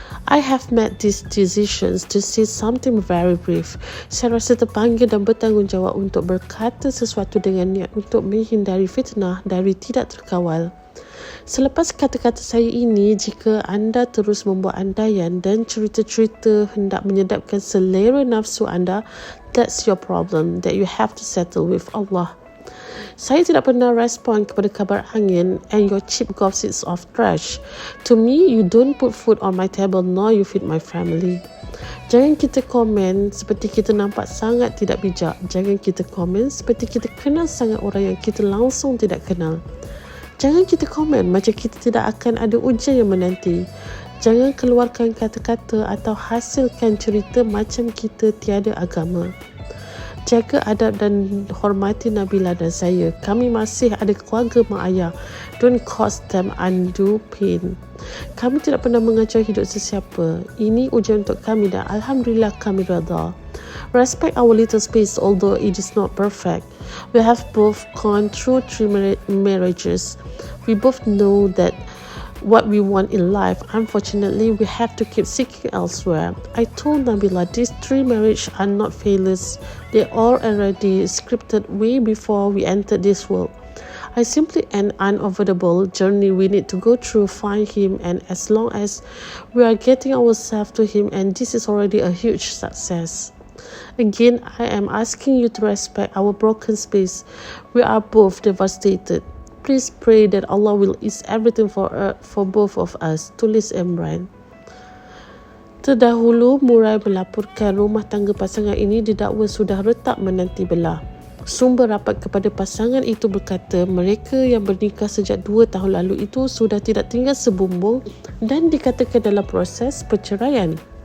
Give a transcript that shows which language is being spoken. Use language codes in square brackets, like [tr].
[en] I have made these decisions to say something very brief. [ms] Saya rasa terpanggil dan bertanggungjawab untuk berkata sesuatu dengan niat untuk menghindari fitnah dari tidak terkawal. Selepas kata-kata saya ini, jika anda terus membuat andaian dan cerita-cerita hendak menyedapkan selera nafsu anda, [en] that's your problem that you have to settle with Allah. [ms] Saya tidak pernah respon kepada kabar angin [en] and your cheap gossips of trash. To me, you don't put food on my table nor you feed my family. [ms] Jangan kita komen seperti kita nampak sangat tidak bijak. Jangan kita komen seperti kita kenal sangat orang yang kita langsung tidak kenal. Jangan kita komen macam kita tidak akan ada ujian yang menanti. Jangan keluarkan kata-kata atau hasilkan cerita macam kita tiada agama. Jaga adab dan hormati Nabila dan saya. Kami masih ada keluarga mak ayah. [en] Don't cause them undue pain. [ms] Kami tidak pernah mengacau hidup sesiapa. Ini ujian untuk kami dan Alhamdulillah kami redha. [en] Respect our little space although it is not perfect. We have both gone through 3 marriages. We both know that what we want in life. Unfortunately, we have to keep seeking elsewhere. I told Nabila these 3 marriages are not failures. They are already scripted way before we entered this world. I simply an unavoidable journey we need to go through, find him, and as long as we are getting ourselves to him, and this is already a huge success. Again, I am asking you to respect our broken space. We are both devastated. Please pray that Allah will ease everything for both of us. [ms] Tulis Imran. Terdahulu, Murai melaporkan rumah tangga pasangan ini didakwa sudah retak menanti belah. Sumber rapat kepada pasangan itu berkata mereka yang bernikah sejak 2 tahun lalu itu sudah tidak tinggal sebumbung dan dikatakan dalam proses perceraian.